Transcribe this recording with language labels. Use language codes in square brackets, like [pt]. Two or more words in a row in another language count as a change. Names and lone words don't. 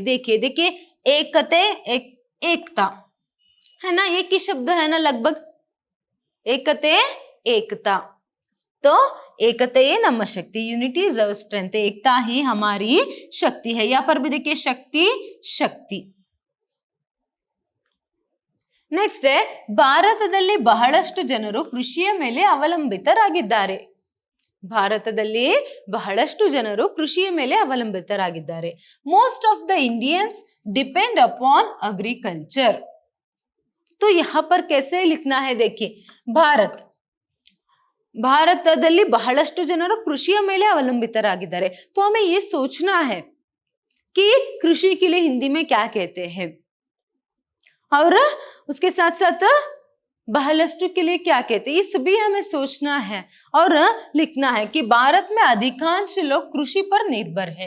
[hi] देखिए एकते एकता है ना, एक ही शब्द है ना लगभग, एकते एकता। तो [kn] ಏಕತೆ ನಮ್ಮ ಶಕ್ತಿ, [en] unity is our strength, [hi] एकता ही हमारी शक्ति है। यहाँ पर भी देखिए शक्ति। नेक्स्ट है [kn] ಭಾರತದಲ್ಲಿ ಬಹಳಷ್ಟು ಜನರು ಕೃಷಿಯ ಮೇಲೆ ಅವಲಂಬಿತರಾಗಿದ್ದಾರೆ, ಭಾರತದಲ್ಲಿ ಬಹಳಷ್ಟು ಜನರು ಕೃಷಿಯ ಮೇಲೆ ಅವಲಂಬಿತರಾಗಿದ್ದಾರೆ। [en] Most of the Indians depend upon agriculture. [hi] तो यहाँ पर कैसे लिखना है, देखिए भारत, [kn] ಭಾರತದಲ್ಲಿ ಬಹಳಷ್ಟು ಜನರು ಕೃಷಿಯ ಮೇಲೆ ಅವಲಂಬಿತರಾಗಿದ್ದಾರೆ. [hi] तो हमें ये सोचना है कि कृषि के लिए हिंदी में क्या कहते हैं और उसके साथ साथ बहलष्टु के लिए क्या कहते हैं, इस भी हमें सोचना है और लिखना है कि भारत में अधिकांश लोग कृषि पर निर्भर है।